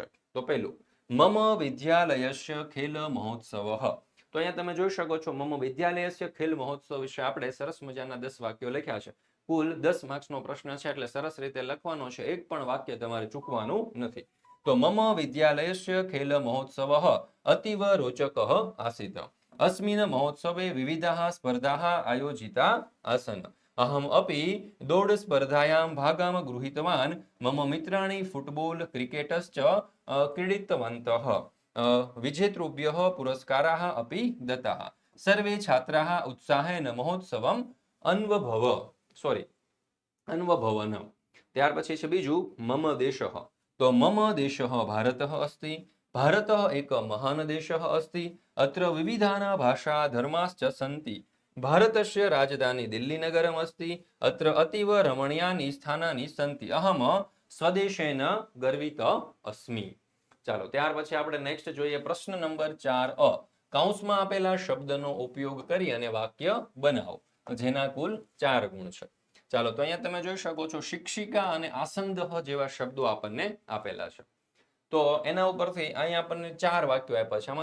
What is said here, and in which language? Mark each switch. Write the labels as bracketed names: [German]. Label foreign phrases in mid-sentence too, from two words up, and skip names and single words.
[Gujarati] તો પહેલું [Sanskrit] मम विद्यालयस्य खेल महोत्सव. [Gujarati] તો અહીંયા તમે જોઈ શકો છો [Sanskrit] मम विद्यालयस्य खेल महोत्सव [Gujarati] વિશે આપણે સરસ મજાના 10 વાક્યો લખ્યા છે. કુલ 10 માર્ક્સનો પ્રશ્ન છે એટલે સરસ રીતે લખવાનો છે, એક પણ વાક્ય તમારે ચૂકવાનું નથી. [Sanskrit] તો मम विद्यालयस्य खेल महोत्सव अतीव रोचक आसीत. अस्मिन् महोत्सवे विविधाः स्पर्धाः आयोजिता आसन्. अहम् अपि दौड स्पर्धायां भागं गृहीतवान्. मम मित्राणि फुटबॉल क्रिकेटश्च क्रीडितवन्तः. विजेतृभ्यः पुरस्काराः अपि दत्ताः. सर्वे छात्राः उत्साहेन महोत्सवम् अन्वभवन्. [Gujarati] ત્યાર પછી છે બીજું [Sanskrit] मम देशः. તો मम देशः भारतः अस्ति. भारतः एक महान् देशः अस्ति. अत्र विविधाः भाषा धर्माश्च सन्ति. भारतस्य राजधानी दिल्लीनगरम् अस्ति. अत्र अतीव रमणीयानि स्थानानि सन्ति. अहम स्वदेशेन गर्वित अस्मि. [Gujarati] ચાલો ત્યાર પછી આપણે નેક્સ્ટ જોઈએ પ્રશ્ન નંબર 4 કૌંસમાં આપેલા શબ્દનો ઉપયોગ કરી અને વાક્ય બનાવો જેના કુલ 4 ગુણ છે. ચાલો તો અહીંયા તમે જોઈ શકો છો શિક્ષિકા અને આસંદહ જેવા શબ્દો આપણને આપેલા છે. તો એના ઉપરથી અહીંયા આપણને 4 વાક્યો આપ્યા છે.